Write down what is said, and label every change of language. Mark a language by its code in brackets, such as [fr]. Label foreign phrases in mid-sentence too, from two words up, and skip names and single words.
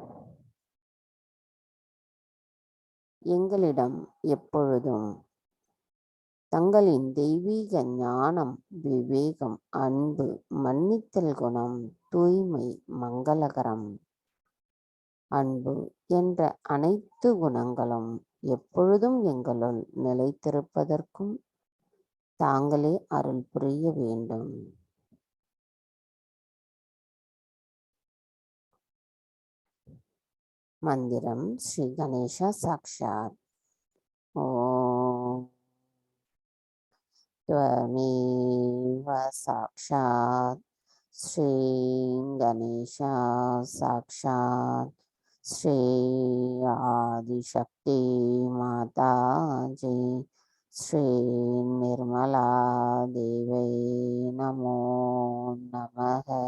[ta] எங்களிடம் எப்பொழுதும் தங்களின் தெய்வீக ஞானம், விவேகம், அன்பு, மன்னித்தல் குணம், தூய்மை, மங்களகரம், அன்பு என்ற அனைத்து குணங்களும் எப்பொழுதும் எங்களுள் நிலைத்திருப்பதற்கும் தாங்களே அருள் புரிய வேண்டும். [sa] மந்திரம் श्री गणेशा साक्षात्. ஓம் त्वमेव साक्षात् श्री गणेशा साक्षात् श्री आदिशक्ति माता जी श्री निर्मला देवी नमो नमः.